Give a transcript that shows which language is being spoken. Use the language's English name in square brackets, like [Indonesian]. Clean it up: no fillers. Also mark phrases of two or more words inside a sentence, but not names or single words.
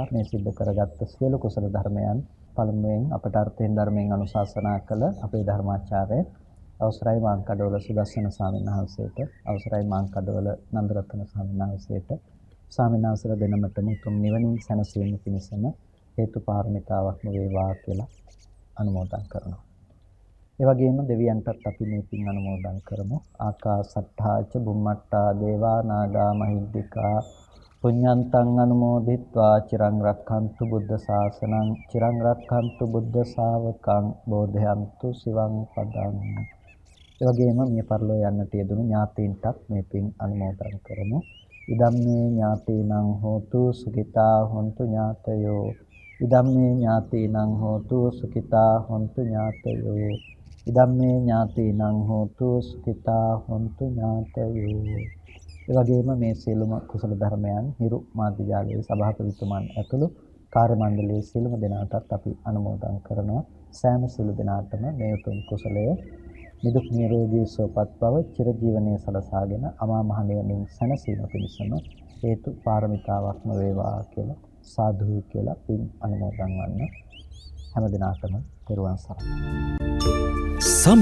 [Sinhala] මේ සිද්ධ කරගත්ත සියලු කුසල ධර්මයන් පළමුවෙන් අපට අර්ථයෙන් ධර්මයෙන් අනුශාසනා කළ අපේ ධර්මාචාර්ය අවසරයි මාංකඩවල සුදස්සන ස්වාමීන් වහන්සේට, අවසරයි මාංකඩවල නන්දරත්න ස්වාමීන් වහන්සේට ස්වාමීන් වහන්සේලා දෙනමතම උතුම් නිවනින් සැනසීම පිණිසම හේතු පාරමිතාවක්ම වේවා කියලා අනුමෝදන් කරනවා. ඒ වගේම දෙවියන්ටත් අපි මේ පින් අනුමෝදන් කරමු. [Pali] ආකාසට්ඨාච බුම්මට්ටා දේවා නාග මහිද්దికා පුඤ්ඤන්තං අනුමෝදිත්වා චිරං රක්ඛන්තු බුද්ධ ශාසනං චිරං රක්ඛන්තු බුද්ධ ශාවකං බෝධයන්තු සිවං පදං. [Sinhala] ඒ වගේම මේ පරිලෝ යන්නට යෙදුණු ඥාතීන්ටත් මේ පින් අනුමෝදන් කරමු. [Pali] ඉදම්මේ ඥාතීනං හෝතු සුඛිතා හොන්තු ඥාතයෝ. ඉදම්මේ ඥාතීනං හෝතු සුඛිතා හොන්තු ඥාතයෝ. ඉදම්මේ ඥාතීනං හෝතු සුඛිතා හොන්තු ඥාතයෝ. [Sinhala] ඒ වගේම මේ සියලුම කුසල ධර්මයන් හිරු මාධ්‍යාලයේ සභාපතිතුමන් ඇතුළු කාර්ය මණ්ඩලයේ සියලුම දෙනාටත් අපි අනුමෝදන් කරනවා. සෑම සියලු දෙනාටම මේ උතුම් කුසලය නිදුක් නිරෝගී සුවපත් බව චිරජීවනයේ සලසාගෙන අමා මහ නිවනින් සැනසීම පිණිසම හේතු පාරමිතාවක්ම වේවා කියලා සාදු කියලා පින් අනුමෝදන් වන්න හැම දිනකටම පෙරවන් සරණයි.